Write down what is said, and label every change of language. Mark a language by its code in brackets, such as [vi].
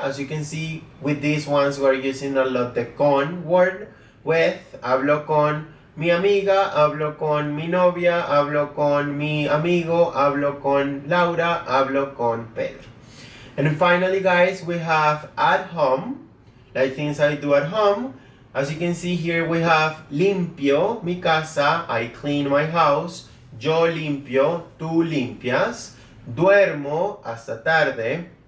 [en] As you can see, with these ones, we're using a lot the con word. [es] With, hablo con mi amiga, hablo con mi novia, hablo con mi amigo, hablo con Laura, hablo con Pedro. [en] And finally, guys, we have at home, like things I do at home. As you can see here, we have [es] limpio mi casa, [en] I clean my house. [es] Yo limpio, tú limpias. Duermo hasta tarde.